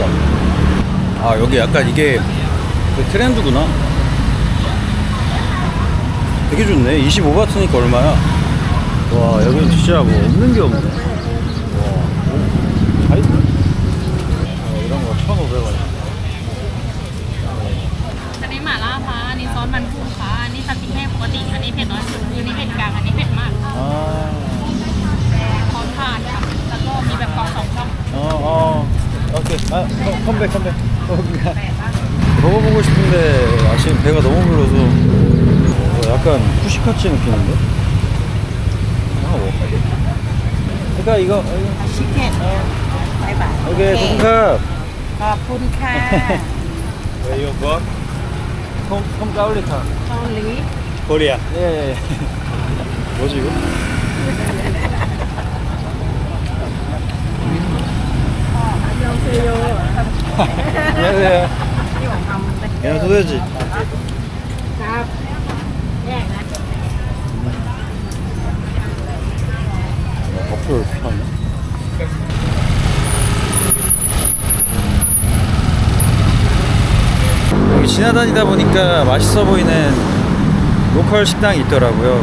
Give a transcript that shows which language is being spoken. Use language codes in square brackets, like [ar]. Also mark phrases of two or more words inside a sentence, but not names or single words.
[ko] 아, 여기 약간 이게 그 트렌드구나. 되게 좋네. 25바트니까 얼마야? 와, 여기는 진짜 뭐 없는 게 없네. 와, 오, 다 있네. 이런 거 1,500원. [th] อันนี้หม่าล่าฟ้าอันนี้ซอสมันกุ้งฟ้าอันนี้สติ๊กแห้งปกติอันนี้เผ็ดน้อยสุดอันนี้เผ็ดกลางอันนี้เผ็ดมาก [ko] 아, [th] พร้อมทานค่ะแล้วก็มีแบบกล่องสองช่อง [ko] 오케이. 아, 컴백. 먹어보고 싶은데 아침 배가 너무 불러서 약간 후시카츠 느낌인데? 아, 뭐. 그러니까 이거 [en] chicken bye bye [ko] 오케이, 고맙습니다. [th] ขอบคุณค่ะ [ko] 이거 뭐? 컴 까울리카. [th] เกาหลี [ko] 코리아. 예. 뭐지 이거? 안녕하세요. [th] ที่ผมทำเป็น [ko] 그냥 소세지. [th] ครับแยกนะ [ko] 어플 파네. 여기 지나다니다 보니까 맛있어 보이는 로컬 식당이 있더라고요.